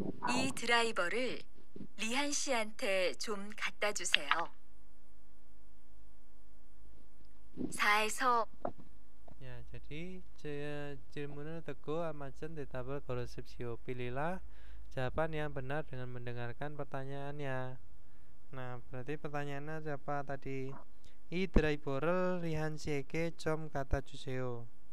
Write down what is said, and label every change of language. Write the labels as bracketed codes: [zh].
[ko] 이 드라이버를 리한 씨한테 좀 갖다 주세요. 4에서 [id] Ya, jadi [ko] 질문을 듣고 almatjen 대답을 고르십시오. [id] Pilihlah jawaban yang benar dengan mendengarkan pertanyaannya. Nah, berarti pertanyaannya siapa tadi? [ko] 이 드라이버를 리한 씨에게 좀 갖다 주세요.